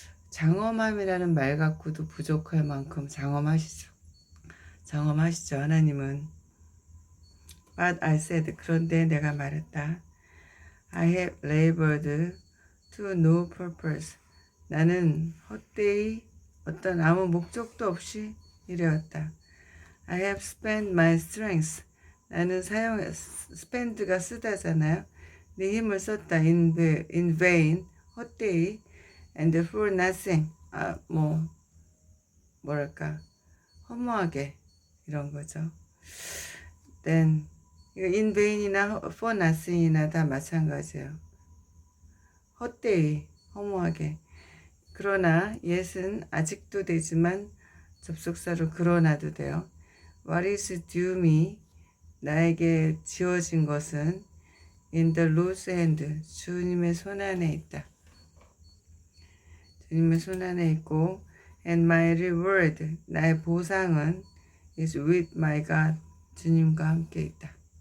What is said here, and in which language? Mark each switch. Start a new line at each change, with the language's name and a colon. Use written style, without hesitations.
Korean: 장엄함이라는 말 갖고도 부족할 만큼 장엄하시죠. 하나님은.
English: But I said,
Korean: 그런데 내가 말했다.
English: I have labored to no purpose.
Korean: 나는 헛되이 어떤 아무 목적도 없이 일해왔다.
English: I have spent my strength.
Korean: 나는 spend가 쓰다잖아요. 내 힘을 썼다.
English: in vain,
Korean: 헛되이.
English: and for nothing.
Korean: 뭐랄까 허무하게 이런 거죠. then
English: in vain
Korean: 이나
English: for nothing
Korean: 이나 다 마찬가지예요. 헛되이 허무하게. 그러나 yes은 아직도 되지만 접속사로 그러나도 돼요.
English: What is due me,
Korean: 나에게 지어진 것은
English: in the Lord's hand,
Korean: 주님의 손 안에 있다. 주님의 손 안에 있고
English: and my reward,
Korean: 나의 보상은
English: is with my God,
Korean: 주님과 함께 있다.